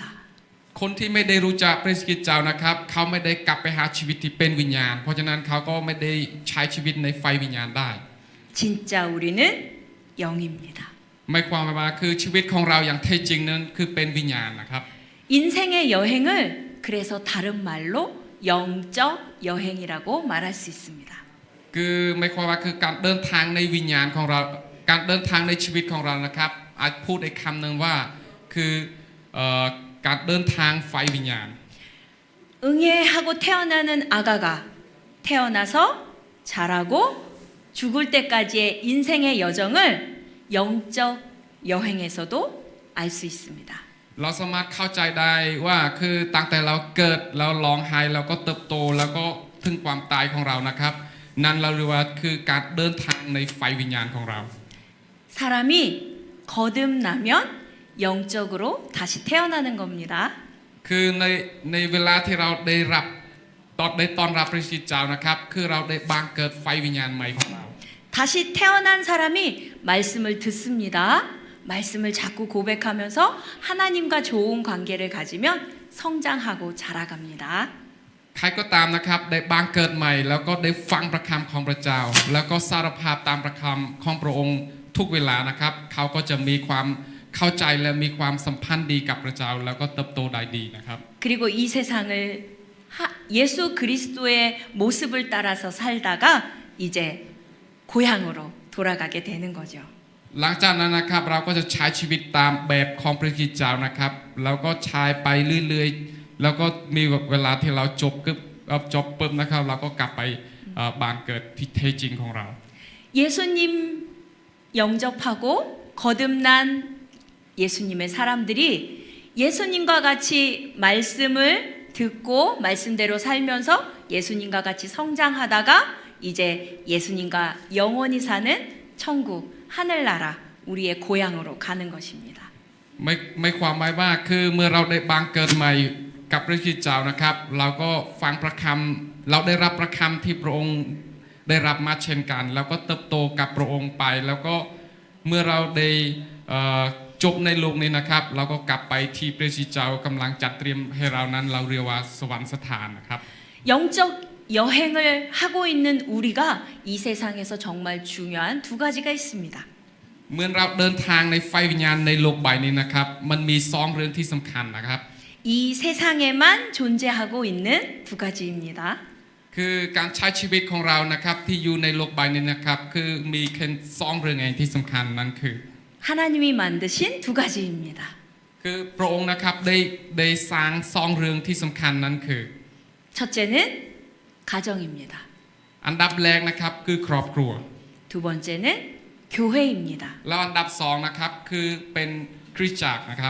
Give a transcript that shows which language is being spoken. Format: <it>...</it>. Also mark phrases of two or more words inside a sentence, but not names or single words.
<th>คนที่ไม่ได้รู้จักพระสิเจ้านะครับเขาไม่ได้กลับไปหาชีวิตที่เป็นวิญญาณเพราะฉะนั้นเขาก็ไม่ได้ใช้ชีวิตในไฟวิญญาณได้</th> <ko>진짜 우리는 영입니다.</ko> <th>หมายความว่าคือชีวิตของเราอย่างแท้จริงนั้นคือเป็นวิญญาณนะครับ</th> <ko>인생의 여행을 그래서 다른 말로 영적 여행이라고 말할 수 있습니다.</ko> <th>คือหมายความว่าคือการเดินทางในวิญญาณของเราการเดินทางในชีวิตของเรานะครับอาจพูดอีกคำหนึ่งว่าคือการเดินทางไฟวิญญาณ</th> <ko>응애하고 태어나는 아가가 태어나서 자라고 죽을 때까지의 인생의 여정을 영적 여행에서도 알 수 있습니다.</ko> <th>เราสามารถเข้าใจได้ว่าคือตั้งแต่เราเกิดเราร้องไห้เราก็เติบโตแล้วก็ถึงความตายของเรานะครับนั่นเราเรียกว่าคือการเดินทางในไฟวิญญาณของเรา</th> <ko>사람이 거듭나면 영적으로 다시 태어나는 겁니다.</ko> <th>คือในเวลาที่เราได้รับได้ต้อนรับพระคริสต์เจ้านะครับคือเราได้บังเกิดไฟวิญญาณใหม่ของเรา</th> <ko>다시 태어난 사람이 말씀을 듣습니다. 말씀을 자꾸 고백하면서 하나님과 좋은 관계를 가지면 성장하고 자라갑니다.</ko> <th>ใครก็ตามนะครับได้บังเกิดใหม่แล้วก็ได้ฟังพระคำของพระเจ้าแล้วก็สารภาพตามพระคำของพระองค์ทุกเวลานะครับเขาก็จะมีความเข้าใจและมีความสัมพันธ์ดีกับพระเจ้าแล้วก็เติบโตได้ดีนะครับ</th> <ko>그리고 이 세상을 예수 그리스도의 모습을 따라서 살다가 이제 고향으로 돌아가게 되는 거죠.</ko> <th>หลังจากนั้นนะครับเราก็จะใช้ชีวิตตามแบบของพระคริสต์เจ้านะครับแล้วก็ใช้ไปเรื่อยๆแล้วก็มีเวลาที่เราจบปุ๊บนะครับเราก็กลับไปบ้านเกิดที่แท้จริงของเรา</th> <ko>예수님 영접하고 거듭난 예수님의 사람들이 예수님과 같이 말씀을 듣고 말씀대로 살면서 예수님과 같이 성장하다가 이제 예수님과 영원히 사는 천국 하늘나라 우리의 고향으로 가는 것입니다.</ko> <th>ไม่ความหมายว่าคือเมื่อเราได้บังเกิดใหม่กับพระคริสต์เจ้านะครับเราก็ฟังพระคำเราได้รับพระคำที่พระองค์ได้รับมาเช่นกันแล้วก็เติบโตกับพระองค์ไปแล้วก็เมื่อเราได้จบในโลกนี้นะครับเราก็กลับไปที่พระคริสต์เจ้ากำลังจัดเตรียมให้เรานั้นเราเรียกว่าสวรรคสถานนะครับ</th> <ko>영적 여행을 하고 있는 우리가 이 세상에서 정말 중요한 두 가지가 있습니다.</ko> <th>เมื่อเราเดินทางในไฟวิญญาณในโลกใบนี้นะครับมันมีสองเรื่องที่สำคัญนะครับ</th> <ko>이 세상에만 존재하고 있는 두 가지입니다.</ko> <th>คือการใช้ชีวิตของเรานะครับที่อยู่ในโลกใบนี้นะครับคือมีแค่สองเรื่องเองที่สำคัญนั่นคือ</th> <ko>하나님이 만드신 두 가지입니다.</ko> <th>คือพระองค์นะครับได้สร้างสองเรื่องที่สำคัญนั้นคือ</th> <ko>첫째는 가정입니다.</ko> <th>อันดับแรกนะครับคือครอบครัว</th> <ko>두 번째는 교회입니다.</ko> <th>แล้วอันดับสองนะครับคือเป็นคริสตจักรนะครับ</th>